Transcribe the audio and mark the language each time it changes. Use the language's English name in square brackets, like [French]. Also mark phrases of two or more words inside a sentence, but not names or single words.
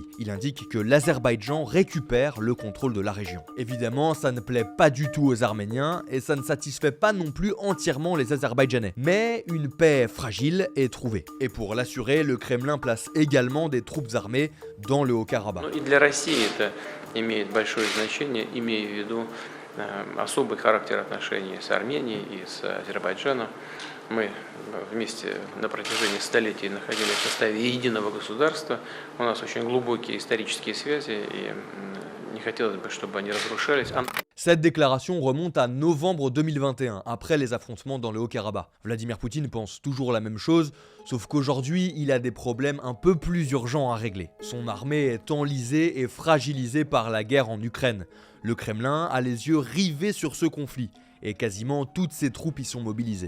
[French] Il indique que l'Azerbaïdjan récupère le contrôle de la région. Évidemment, ça ne plaît pas du tout aux Arméniens et ça ne satisfait pas non plus entièrement les Azerbaïdjanais. Mais une paix fragile est trouvée. Et pour l'assurer, le Kremlin place également des troupes armées dans le Haut-Karabakh. [Russian] Особый характер отношений с Арменией и с Азербайджаном. Мы вместе на протяжении столетий находились в составе единого государства. У нас очень глубокие исторические связи, и не хотелось бы, чтобы они разрушались. [French] Cette déclaration remonte à novembre 2021, après les affrontements dans le Haut-Karabakh. Vladimir Poutine pense toujours la même chose, sauf qu'aujourd'hui, il a des problèmes un peu plus urgents à régler. Son armée est enlisée et fragilisée par la guerre en Ukraine. Le Kremlin a les yeux rivés sur ce conflit, et quasiment toutes ses troupes y sont mobilisées.